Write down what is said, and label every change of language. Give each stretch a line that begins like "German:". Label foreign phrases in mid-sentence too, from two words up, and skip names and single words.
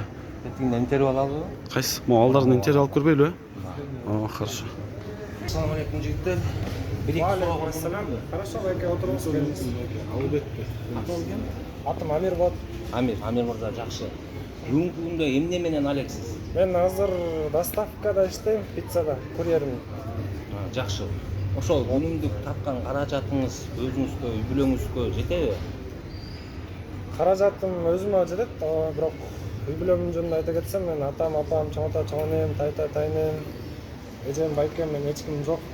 Kyrgyz: Ертеңден интервью алабы?
Kazakh: Қайсы? Малдардың интервью алып көрбейлі?
Russian: Хорошо.
Arabic: السلام عليكم
Kazakh: жігіттер. Валейкумассалам. Хорошо, байке отырыңыз. Атым Амир болады. Амир мырза, жақсы. Бүгінгі күнде
Kyrgyz: эмне менен алексиз? Мен азыр доставкада иштейм, пиццада, курьермин.
Kazakh: Жақсы.
Kyrgyz: Ошол күнүмдүк тапкан каражатыңыз өзүңүзгө, үй бүлөңүзгө жетеби? Каражатым өзүмө жетет, бирок үй бүлөмдүн жөнүндө айта кетсем, мен атам, апам, чоң ата, чоң энем, тайта, тайнем, эжем, байкем, мен эч ким жок.